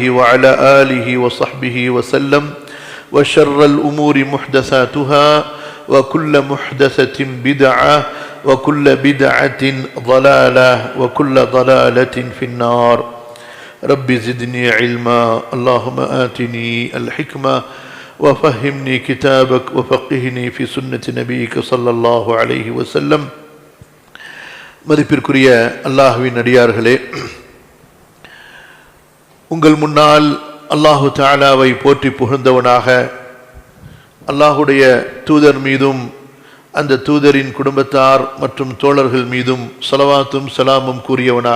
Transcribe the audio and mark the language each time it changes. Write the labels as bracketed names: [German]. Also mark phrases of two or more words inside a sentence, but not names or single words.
[Arabic] وعلى آله وصحبه وسلم وشر الأمور محدثاتها وكل محدثة بدعة وكل بدعة ضلالة وكل ضلالة في النار رب زدني علما اللهم آتني الحكمة وفهمني كتابك وفقهني في سنة نبيك صلى الله عليه وسلم. [Tamil] மதிப்பிற்குரிய அல்லாஹ்வின் அடியார்களே, உங்கள் முன்னால் அல்லாஹு தஆலாவை போற்றி புகழ்ந்தவனாக அல்லாஹுடைய தூதர் மீதும் அந்த தூதரின் குடும்பத்தார் மற்றும் தோழர்கள் மீதும் ஸலவாத்தும் ஸலாமும் கூறியவனாக